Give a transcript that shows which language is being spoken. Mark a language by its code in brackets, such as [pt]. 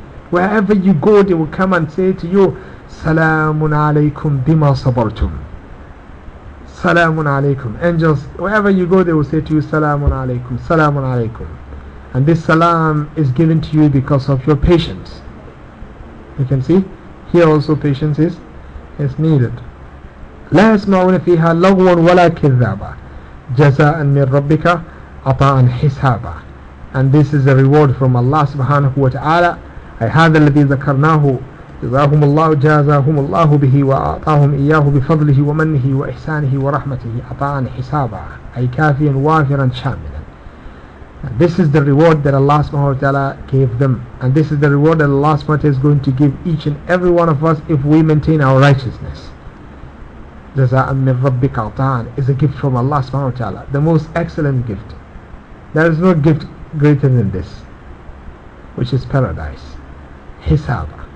[en] Wherever you go, they will come and say to you, [ar] Salamun alaykum bima sabartum. [en] Salamun alaykum. Angels, wherever you go, they will say to you, Salamun alaykum, Salamun alaykum. And this salam is given to you because of your patience. You can see, here also patience is needed. [ar] لا يسمعون فيها لغوا ولا كذابا جزاء من ربك عطاء حسابا. [en] And this is a reward from Allah subhanahu wa ta'ala. [ar] هذا الذي ذكرناه جزاهم الله جزاهم الله به وأعطاهم إياه بفضله ومنه وإحسانه ورحمته عطاء حسابا أي كافيا وافرا شاملا. [en] And this is the reward that Allah subhanahu wa ta'ala gave them, and this is the reward that Allah subhanahu wa ta'ala is going to give each and every one of us if we maintain our righteousness. [ar] جزاء من ربك عطاء [en] is a gift from Allah subhanahu wa ta'ala, the most excellent gift. There is no gift greater than this, which is paradise. Hisab.